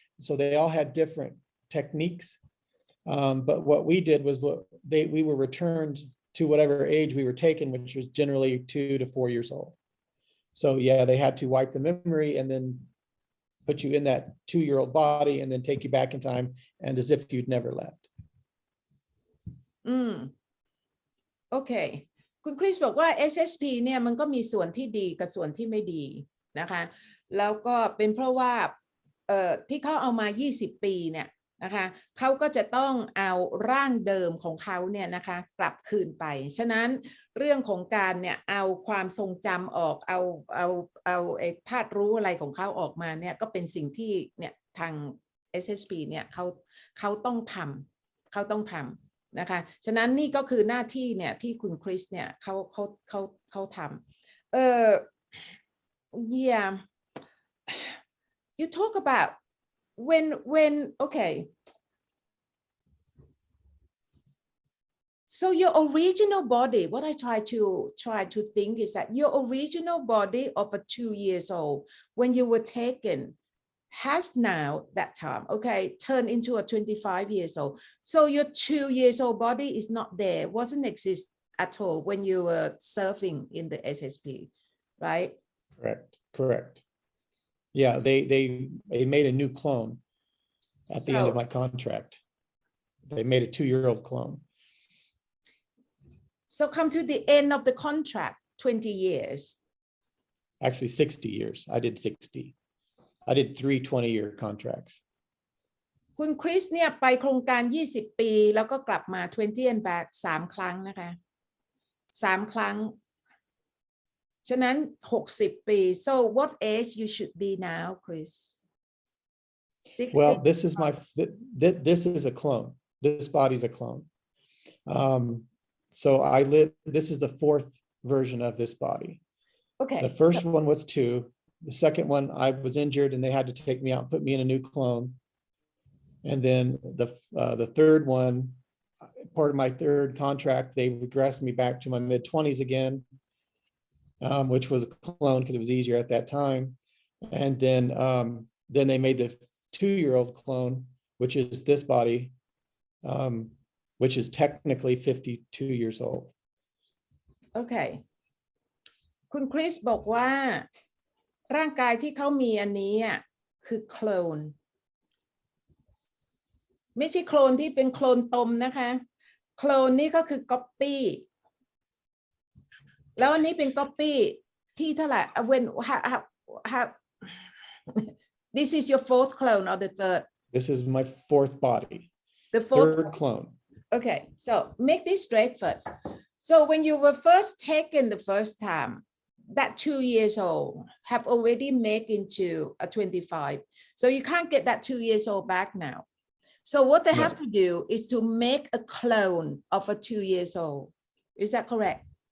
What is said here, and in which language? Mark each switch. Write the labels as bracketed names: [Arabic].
[English] So they all had different techniques. But what we did was we were returned to whatever age we were taken, which was generally 2 to 4 years old. So yeah, they had to wipe the memory and then put you in that 2-year-old body and then take you back in time and as if you'd never left. [Thai] โอเคคุณคริสบอกว่า SSP เนี่ยมันก็มีส่วนที่ดีกับส่วนที่ไม่ดีนะคะแล้วก็เป็นเพราะว่าที่เขาเอามา20 ปีเนี่ยนะคะเขาก็จะต้องเอาร่างเดิมของเขาเนี่ยนะคะกลับคืนไปฉะนั้นเรื่องของการเนี่ยเอาความทรงจำออกเอาธาตุรู้อะไรของเขาออกมาเนี่ยก็เป็นสิ่งที่เนี่ยทาง SSP เนี่ยเขาต้องทำ นะคะฉะนั้นนี่ก็คือหน้าที่เนี่ยที่คุณคริสเนี่ยเขาทำ [English] yeah you talk about when okay so your original body what I try to think is that your original body of a 2 years old when you were taken has now that time okay turned into a 25 years old so your 2 years old body is not there wasn't exist at all when you were serving in the SSP right correct yeah they made a new clone at the end of my contract they made a 2-year-old clone so come to the end of the contract 20 years actually 60 years I did 60 I did 3 20-year contracts [Thai] คุณคริสเนี่ยไปโครงการ20 ปีแล้วก็กลับมา20 [English] and back [Thai] 3 ครั้งนะคะ3 ครั้งฉะนั้น60 ปี [English] so what age you should be now Chris 60? Well this is a clone this body's a clone so this is the 4th version of this body okay the first one was 2 the second one I was injured and they had to take me out and put me in a new clone and then the third one part of my 3rd contract they regressed me back to my mid-20s again which was a clone because it was easier at that time and then they made the 2-year-old clone which is this body which is technically 52 years old [Thai] okay คุณคริสบอกว่าร่างกายที่เขามีอันนี้อ่ะคือโคลนไม่ใช่โคลนที่เป็นโคลนตมนะคะโคลนนี่ก็คือก๊อปปี้แล้วอันนี้เป็นก๊อปปี้ที่เท่าไหร่ [English] when how this is your 4th clone or the 3rd this is my 4th body the 4th 3rd clone okay so make this straight first so when you were first taken the first time that 2 years old have already made into a 25 so you can't get that 2 years old back now so what they have to do is to make a clone of a 2 years old is that correct